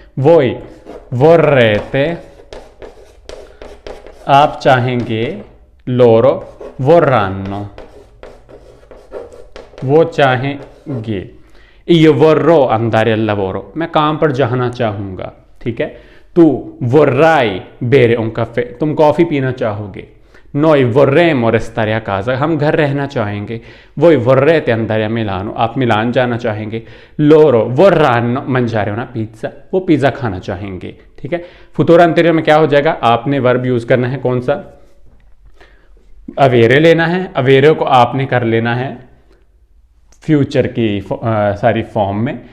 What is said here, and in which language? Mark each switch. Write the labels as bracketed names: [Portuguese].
[Italian] voi vorrete, [Hindi] आप चाहेंगे। [Italian] loro vorranno, [Hindi] वो चाहेंगे। [Italian] io vorrò andare al lavoro, [Hindi] मैं काम पर जाना चाहूँगा। ठीक है। [Italian] तू vorrai bere un caffè, [Hindi] तुम कॉफ़ी पीना चाहोगे। [Italian] noi vorremmo restare a casa, [Hindi] हम घर रहना चाहेंगे। [Italian] voi vorrete andare a Milano, [Hindi] आप मिलान जाना चाहेंगे। [Italian] loro vorranno mangiare una pizza, [Hindi] वो पिज़्ज़ा खाना चाहेंगे। ठीक है। फुतूरो अंतेरियर में क्या हो जाएगा, आपने वर्ब यूज़ करना है कौन सा, अवेरे लेना है। अवेरे को आपने कर लेना है फ्यूचर की सारी फॉर्म में।